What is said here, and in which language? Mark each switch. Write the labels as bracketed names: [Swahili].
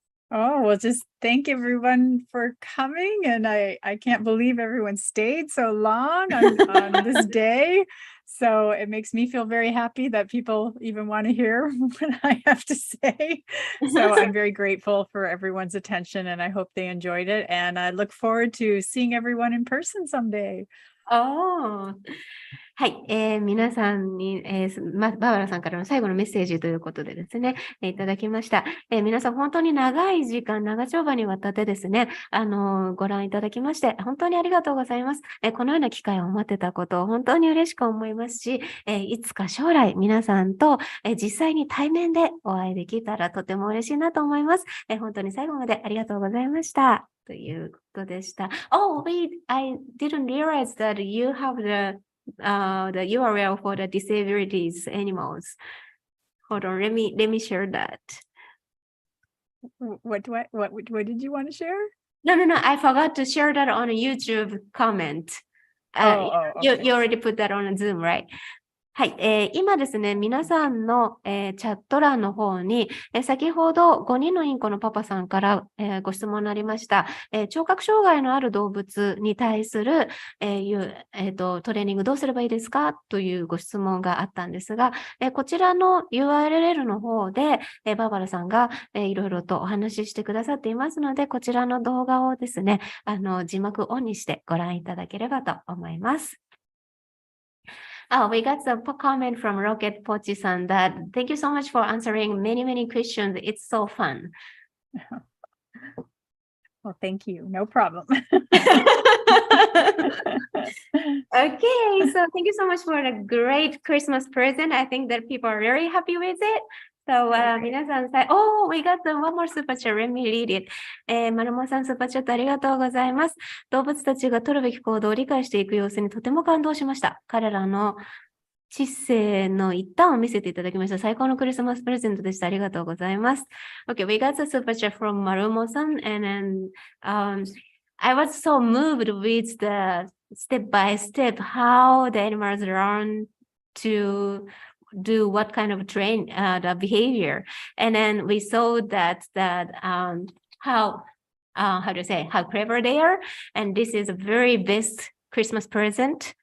[English] Oh, well, just thank everyone for coming. And I can't believe everyone stayed so long on this day. So it makes me feel very happy that people even want to hear what I have to say. So I'm very grateful for everyone's attention and I hope they enjoyed it. And I look forward to seeing everyone in person someday. Oh. [Japanese] はい、皆さんに、バーバラさんからの最後のメッセージということでですね、いただきました。皆さん本当に長い時間、長丁場にわたってですね、ご覧いただきまして、本当にありがとうございます。このような機会を待ってたことを本当に嬉しく思いますし、いつか将来皆さんと、実際に対面でお会いできたらとても嬉しいなと思います。本当に最後までありがとうございました。ということでした。 [English] Oh, I didn't realize that you have the URL for the disabilities animals. Hold on, let me share that. What did you want to share? No, I forgot to share that on a YouTube comment. You already put that on a Zoom, right? [Japanese] はい、今ですね、皆さんの、チャット欄の方に、先ほど5人のインコのパパさんから、ご質問がありました、聴覚障害のある動物に対する、トレーニングどうすればいいですかというご質問があったんですが、こちらの URL の方で、バーバラさんが、いろいろとお話ししてくださっていますので、こちらの動画をですね、字幕オンにしてご覧いただければと思います。 [English] Oh, we got a comment from Rocket Pochi-san that thank you so much for answering many questions. It's so fun. Well, thank you. No problem. Okay, so thank you so much for a great Christmas present. I think that people are very happy with it. So, [Japanese] 皆さん [English] Oh, we got one more super chat. Let me read it. [Japanese] マルモさんスーパーチャットありがとうございます。動物たちが取るべき行動を理解していく様子にとても感動しました。彼らの知性の一端を見せていただきました。最高のクリスマスプレゼントでした。ありがとうございます。 [English] Okay, we got a super chat from Marumo-san and then I was so moved with the step by step how the animals learn to do what kind of the behavior, and then we saw that how clever they are, and this is a very best Christmas present.